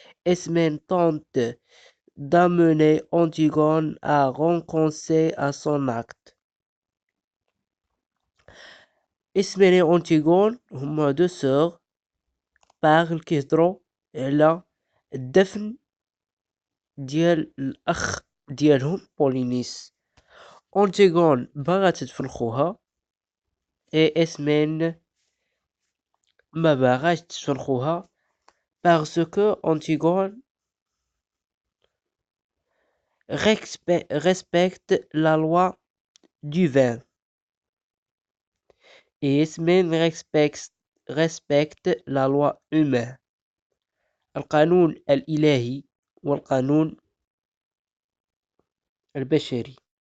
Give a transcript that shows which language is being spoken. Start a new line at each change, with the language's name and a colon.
French: Ismène tente d'amener Antigone à renoncer à son acte.
Arabic: Ismène et Antigone هما
French: deux sœurs parlent
Arabic: كيهضروا على الدفن ديال الأخ ديالهم بولينيس. أنتيغون باغا تدفن خوها
French: et Ismène
Arabic: ما باغاش تدفن خوها
French: parce que Antigone respecte la loi divine et Ismène respecte la loi humaine.
Arabic: القانون الإلهي والقانون البشري.